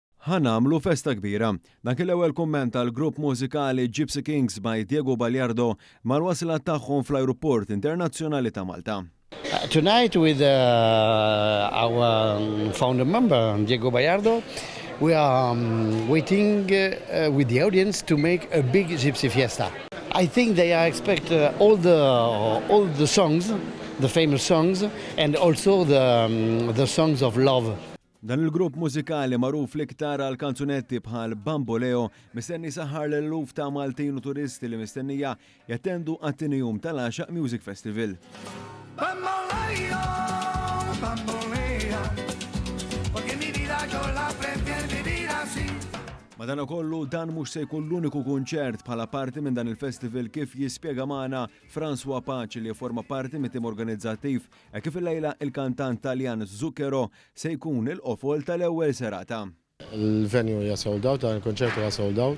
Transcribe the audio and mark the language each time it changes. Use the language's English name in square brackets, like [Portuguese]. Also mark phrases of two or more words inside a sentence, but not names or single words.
[Maltese] ħanamlu festa kbira. Dan kien l-ewwel kumment tal-grupp mużikali Gypsy Kings by Diego Baljardo mal-wasla tagħhom fl-Ajruport Internazzjonali ta' Malta. [English] Tonight with our founder member Diego Baljardo, we are waiting with the audience to make a big gypsy fiesta. I think they expect all the songs, the famous songs, and also the songs of love. [Maltese] Dan il-grupp mużikali magħruf l-iktar għal kanzunetti bħal Bamboleo mistenni saħħar l-eluf ta' Maltin u turisti li mistennija jattendu għat-tinijum tal-Għaxaq Music Festival. [Spanish] Bamboleo, bamboleo, porque mi vida yo la prefiero vivir así. [Maltese] Madankollu dan mhux se jkun l-uniku kunċert bħala parti minn dan il-festival kif jispjega magħna François Paċi li forma parti mit-tim organizzattiv kif illejla il-kantant Taljan Zucchero se jkun il-qofol tal-ewwel serata. Il-venue hija [English] sold out, [Maltese] il-konċert hija [English] sold out.